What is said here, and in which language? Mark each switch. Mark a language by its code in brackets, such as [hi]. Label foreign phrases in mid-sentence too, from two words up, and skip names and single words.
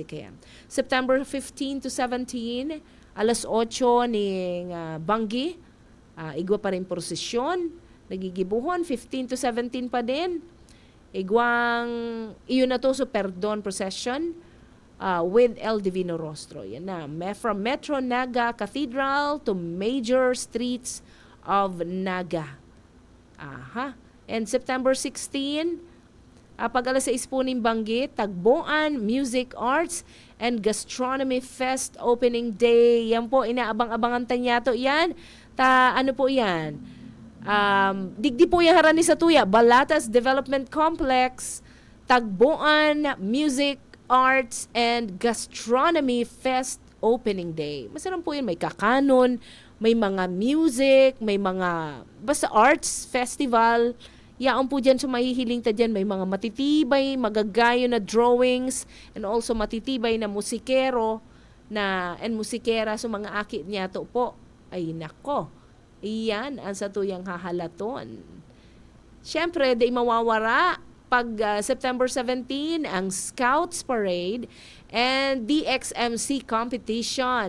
[bik] Kaya September 15 to 17, alas 8 ning Banggi, igwa pa rin prosesyon, nagigibuhon, 15 to 17 pa din. Igwang, iyon na to, so perdon procession with El Divino Rostro. [en] Yan na, from Metro Naga Cathedral to major streets of Naga. [bik] And September 16, pag alas 6 po ning Banggi, Tagboan Music Arts and Gastronomy Fest Opening Day. Yan po, inaabang-abangan tanya to yan. Ano po yan? Digdi po yung harani sa tuya. Balatas Development Complex, Tagboan Music Arts and Gastronomy Fest Opening Day. [tl] Masarap po yun. [bik] May kakanon, may mga music, may mga basta [en] arts festival. [bik] Yaon po dyan, so mahihiling ta dyan. May mga matitibay, magagayo na drawings, [en] and also [bik] matitibay na musikero and musikera. So mga akit niya to po. Ay nako, iyan ang satuyang hahalaton. Siyempre, di mawawara pag September 17, ang Scouts Parade and DXMC Competition.